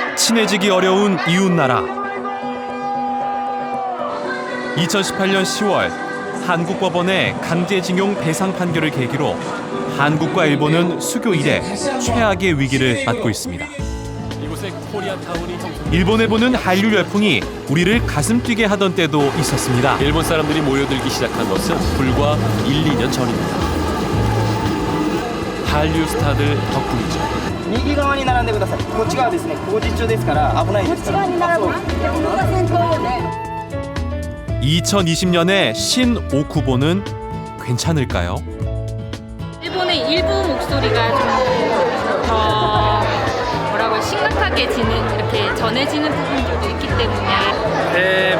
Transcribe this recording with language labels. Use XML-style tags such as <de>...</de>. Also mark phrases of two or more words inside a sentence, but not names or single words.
<ko>친해지기 어려운 이웃나라. 2018년 10월 한국법원의 강제징용 배상 판결을 계기로 한국과 일본은 수교 이래 최악의 위기를 맞고 있습니다. 일본에 보는 한류 열풍이 우리를 가슴 뛰게 하던 때도 있었습니다. 일본 사람들이 모여들기 시작한 것은 불과 1, 2년 전입니다. 한류 스타들 덕분이죠.</ko> <ja>右側に並んでください。こっち側ですね。工事中ですから危ないですから。</ja> <ko>2020년의 신 오쿠보는 괜찮을까요? 일본의 일부 목소리가 좀 더 뭐라고 심각하게 이렇게 전해지는 부분들도 있기 때문에</ko>